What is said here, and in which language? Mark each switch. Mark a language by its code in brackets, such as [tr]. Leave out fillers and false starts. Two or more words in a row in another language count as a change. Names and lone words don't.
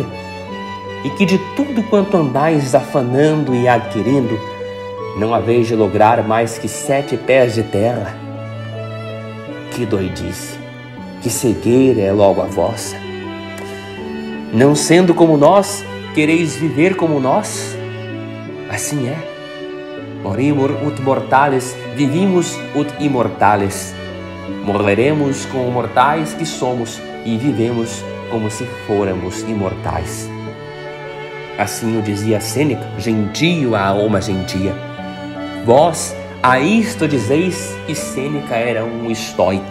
[pt] E que de tudo quanto andais afanando e adquirindo, não haveis de lograr mais que 7 pés de terra? Que doidice, que cegueira é logo a vossa! Não sendo como nós, quereis viver como nós? Assim é. [la] Morimur ut mortales, vivimos ut immortales. [pt] Morreremos como mortais que somos e vivemos como se fôramos imortais. Assim o dizia Sêneca, gentio à alma gentia. Vós a isto dizeis que Sêneca era um estoico.